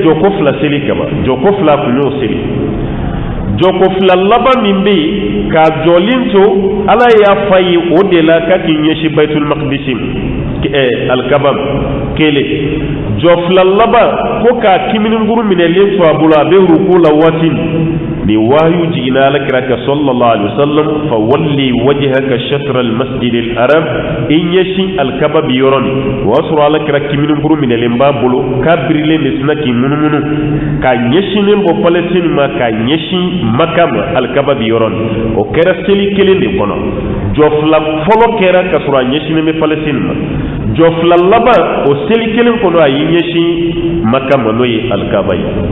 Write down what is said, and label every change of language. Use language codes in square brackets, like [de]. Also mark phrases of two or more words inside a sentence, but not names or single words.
[bm] jɔko 2 seli kaba jɔko 2 kun y'o seli jɔko 2 laban min bɛ yen k'a jɔlen to ala y'a fa ye o de la k'a k'i ɲɛsin baitul maqdisi alkaba kelen jɔ 2 laban ko k'a kimininguru minɛlen to a bolo a bɛ ruku la waati ni wahyu jiginna alakira ka [ar] صلى الله عليه وسلم فول وجهك شطر المسجد الحرام [bm] in ɲɛsin alkaba bi yɔrɔ ni o y'a sɔrɔ alakira kimininguru minɛlen b'a bolo k'a birilen de sina k'i munumunu k'a ɲɛsinnen bɔ palestine ma k'a ɲɛsin maka ma alkaba bi yɔrɔ ni o kɛra seli kelen de kɔnɔ jɔ 2 fɔlɔ kɛra ka sɔrɔ a ɲɛsinnen bɛ palestine ma jɔ 2 laban o seli kelen kɔnɔ a y'i ɲɛsin maka ma n'o ye alkaba ye